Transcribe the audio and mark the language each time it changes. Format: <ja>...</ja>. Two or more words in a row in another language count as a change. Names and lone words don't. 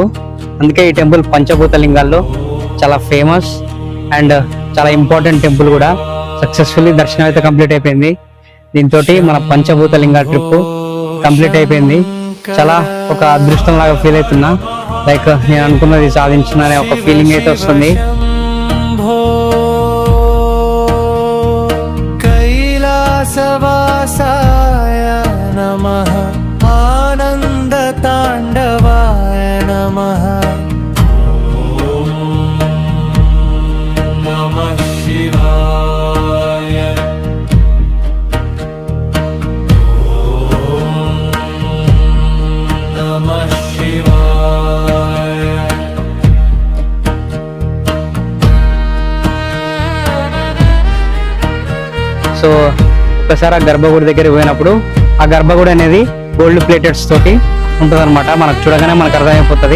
<te>అందుకే ఈ టెంపుల్ పంచభూత లింగాల్లో చాలా</te> <en>famous and</en> <te>చాలా</te> <en>important temple</en> <te>కూడా. సక్సెస్ఫుల్లీ దర్శనం అయితే కంప్లీట్ అయిపోయింది. దీంతో మన పంచభూత లింగాల ట్రిప్ కంప్లీట్ అయిపోయింది. చాలా ఒక అదృష్టం లాగా ఫీల్ అవుతున్నా. లైక్ నేను అనుకున్నది సాధించిన అనే ఒక ఫీలింగ్ అయితే వస్తుంది.</te> <sa>कैलासवासाय नमः आनन्दताण्डवाय नमः ॐ नमः शिवाय ॐ नमः शिवाय</sa> <te>సో ఒకసారి ఆ గర్భగుడి దగ్గర పోయినప్పుడు ఆ గర్భగుడి అనేది</te> <en>gold plateds</en> <te>తోటి ఉంటుంది అనమాట. మనకు చూడగానే మనకు అర్థమైపోతుంది.</te>